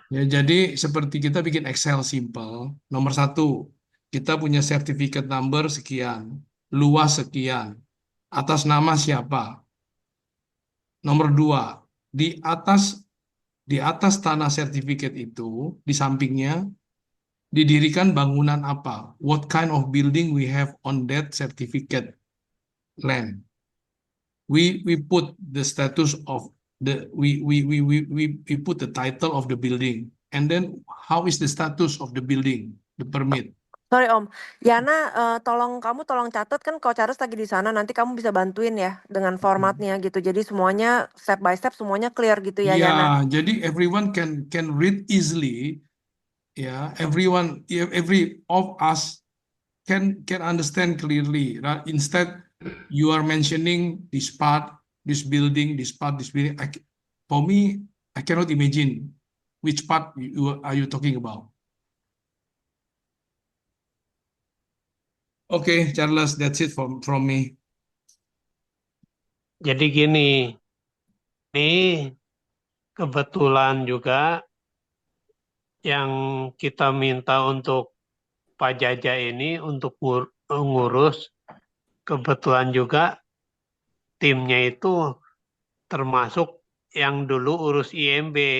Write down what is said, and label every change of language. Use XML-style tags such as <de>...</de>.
<id>Ya, jadi seperti kita bikin Excel simple. Nomor 1, kita punya sertifikat number sekian, luas sekian, atas nama siapa. Nomor 2, di atas tanah sertifikat itu, di sampingnya didirikan bangunan apa?</id> <en>What kind of building we have on that certificate land? We put the status of we put the title of the building, and then how is the status of the building, the permit. Sorry</en> <id>Om, Yana, tolong catat kan kalau Charles lagi di sana nanti kamu bisa bantuin ya dengan formatnya gitu. Jadi semuanya</id> <en>step by step</en> <id>semuanya clear gitu ya Yana. Ya, jadi</id> <en>everyone can read easily.</en> <id>Ya,</id> <en>every of us can understand clearly. Right? Instead, you are mentioning this part, this building, this part, this building. For me, I cannot imagine which part are you talking about. Okay, Charles, that's it from me.</en> <id>Jadi gini, ini kebetulan juga yang kita minta untuk Pak Jaja ini untuk ngurus, kebetulan juga timnya itu termasuk yang dulu urus IMB.</id>